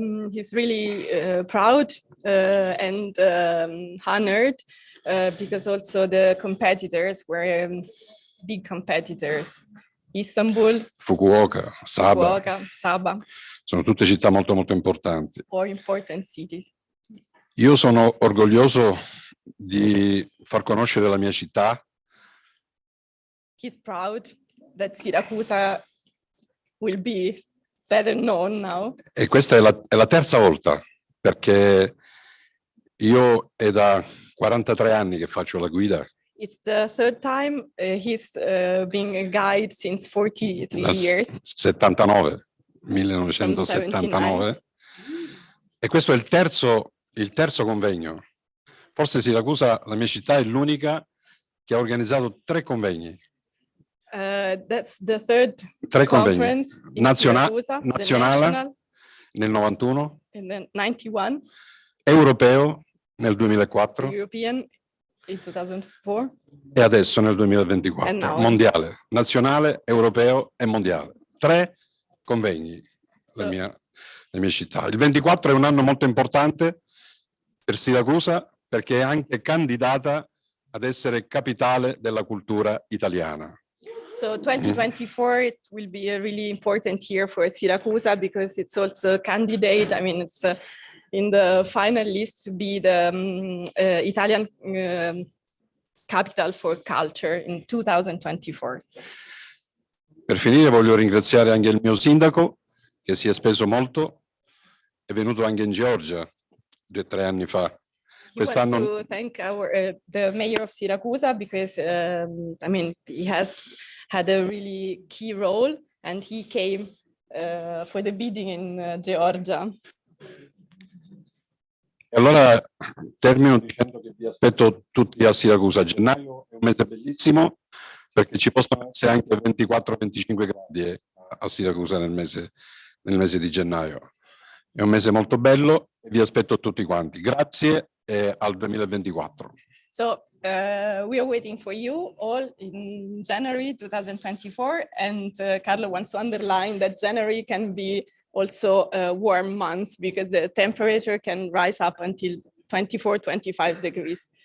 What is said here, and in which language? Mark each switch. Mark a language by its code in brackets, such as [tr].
[en] He's really proud and honored because also the competitors were big competitors. [it] Istanbul, Fukuoka, Saba. Sono tutte città molto molto importanti. [en] Or important cities. [it] Io sono orgoglioso di far conoscere la mia città. [en] He's proud that Siracusa will be better known now. [it] E questa è la terza volta, perché io è da 43 anni che faccio la guida. [en] It's the third time he's being a guide since 43 years. 1979. [it] E questo è il terzo convegno. Forse Siracusa, la mia città, è l'unica che ha organizzato 3 convegni. [en] That's the third 3 conference [it] convegni. Nazionale nel 91. [en] And then 91. [it] Europeo nel 2004. [en] European in 2004. [it] E adesso nel 2024. Mondiale, nazionale, europeo e mondiale. 3 convegni, la mia città. Il 24 è un anno molto importante per Siracusa perché è anche candidata ad essere capitale della cultura italiana. [en] So 2024, it will be a really important year for Siracusa because it's also a candidate. I mean, it's in the final list to be the Italian capital for culture in 2024. [it] Per finire voglio ringraziare anche il mio sindaco che si è speso molto, è venuto anche in Georgia 2 o 3 anni fa. [en] We want to thank the mayor of Siracusa because I mean, he has had a really key role and he came for the bidding in Georgia. [it] E allora termino dicendo che vi aspetto tutti a Siracusa. Gennaio è un mese bellissimo perché ci possono essere anche 24-25 gradi a Siracusa nel mese di gennaio. È un mese molto bello e vi aspetto tutti quanti. Grazie e al 2024. [en] So we are waiting for you all in January 2024 and Carlo wants to underline that January can be also a warm month because the temperature can rise up until 24-25 degrees.